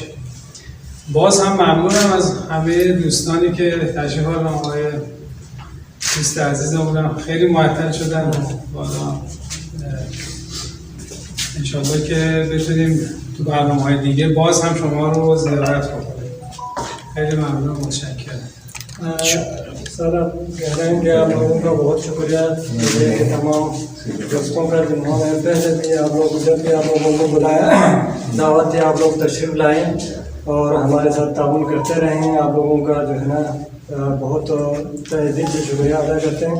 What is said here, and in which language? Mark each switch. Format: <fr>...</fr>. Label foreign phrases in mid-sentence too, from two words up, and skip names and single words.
<fa>باز هم ممنونم از همه دوستانی که تشریف آوردن. آقای دوست عزیزمون خیلی معطل شدن، بالا انشاءالله که بتونیم تو برنامه‌های دیگه باز هم شما رو زیارت کنیم. خیلی ممنون، متشکرم.</fa> <hi>सर कहेंगे आप लोगों का बहुत शुक्रिया कि तमाम दोस्तों का जिन्होंने पहले भी आप लोग जब भी आप लोगों को बुलाया दावत थी, आप लोग तशरीफ लाए और हमारे साथ ताउन करते रहें। आप लोगों का जो है ना बहुत तहे दिल से शुक्रिया अदा करते हैं।</hi>